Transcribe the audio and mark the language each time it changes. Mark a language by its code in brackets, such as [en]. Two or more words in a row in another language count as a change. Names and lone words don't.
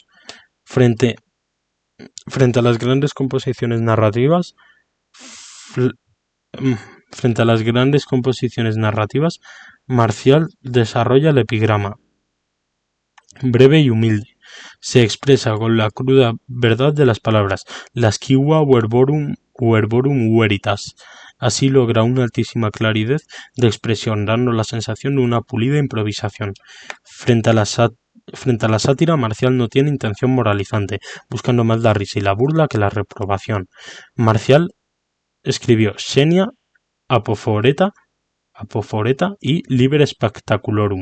[es] Frente a las grandes composiciones narrativas, Marcial desarrolla el epigrama, breve y humilde. Se expresa con la cruda verdad de las palabras, [la] lasciva verborum veritas. [es] Así logra una altísima claridad de expresión, dando la sensación de una pulida improvisación. Frente a la sátira, Marcial no tiene intención moralizante, buscando más la risa y la burla que la reprobación. Marcial escribió Xenia, Apoforeta y Liber Spectaculorum.